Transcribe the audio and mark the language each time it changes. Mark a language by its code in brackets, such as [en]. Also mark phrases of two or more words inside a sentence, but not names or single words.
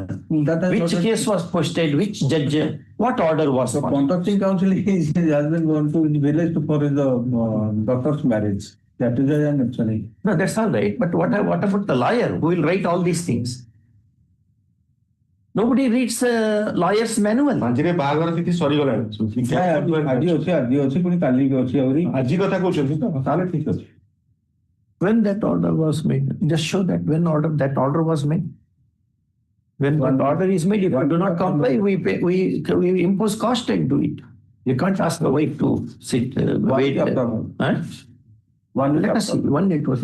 [en] Which case was posted? Which judge? What order was The passed? contracting counsel has been going to village for his daughter's marriage. That is why I am mentioning. No, that's all right. But what about the lawyer who will write all these things? Nobody reads a lawyer's manual. [or] ମଝିରେ ବାହାଘର ତିଥି ସରିଗଲାଣି ଆଜି ଅଛି ପୁଣି କାଲି ବି ଅଛି ଆହୁରି ଆଜି କଥା କହୁଛନ୍ତି ତ ତାହେଲେ ଠିକ ଅଛି [en] When that order was made, just show that when that order was made. When one order is made, if you do not comply, we impose cost and do it. You can't ask the wife to sit, wait. Let us see. One it was.